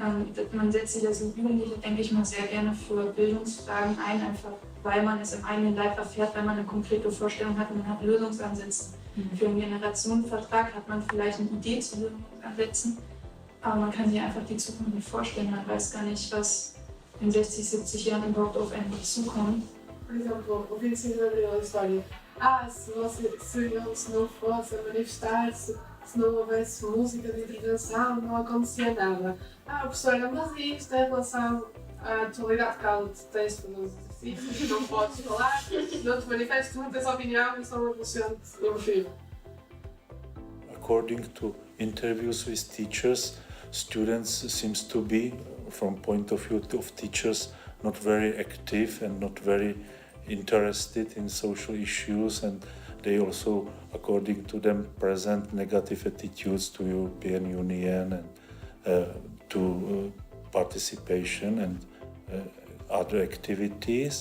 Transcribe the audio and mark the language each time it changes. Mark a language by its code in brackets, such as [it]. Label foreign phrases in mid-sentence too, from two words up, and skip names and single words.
[de] Man setzt sich als Jugendliche, denke ich mal, sehr gerne für Bildungsfragen ein, einfach weil man es im eigenen Leib erfährt, weil man eine konkrete Vorstellung hat und man hat Lösungsansätze. Für einen Generationenvertrag hat man vielleicht eine Idee zu Lösungsansätzen, aber man kann sich einfach die Zukunft nicht vorstellen. Man weiß gar nicht, was in 60, 70 Jahren überhaupt auf einen zukommt. [pt] Por exemplo, ouvi assim a história: se ele se não fosse a manifestar-se, se não houvesse música de intervenção, não acontecia nada. Professora, mas isto em relação à atualidade que ela detesta nos exercícios, não podes falar, não te manifestes, não tens opinião, isso é uma revolução do filho. [en] According to interviews with teachers, students seems to be, from point of view of teachers, not very active and not very interested in social issues, and they also, according to them, present negative attitudes to European Union and to participation and other activities.